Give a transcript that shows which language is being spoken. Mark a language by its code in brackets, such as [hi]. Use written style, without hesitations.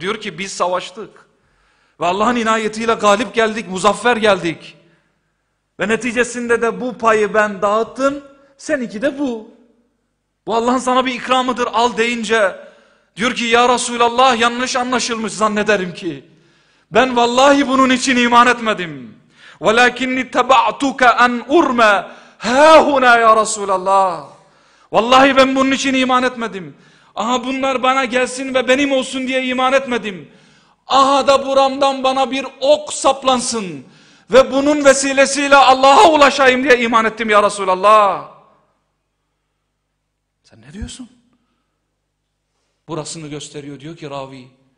[tr] Diyor ki biz savaştık. Ve Allah'ın inayetiyle galip geldik, muzaffer geldik. Ve neticesinde de bu payı ben dağıttım. Seninki de bu. Bu Allah'ın sana bir ikramıdır al deyince. Diyor ki ya Resulallah yanlış anlaşılmış zannederim ki. Ben vallahi bunun için iman etmedim. [ar] وَلَكِنِّ تَبَعْتُكَ اَنْ اُرْمَى هَاهُنَا يَا رَسُولَ اللّٰهِ [tr] Vallahi ben bunun için iman etmedim. Aha bunlar bana gelsin ve benim olsun diye iman etmedim. Aha da buramdan bana bir ok saplansın. Ve bunun vesilesiyle Allah'a ulaşayım diye iman ettim ya Resulallah. Sen ne diyorsun? Burasını gösteriyor diyor ki ravi.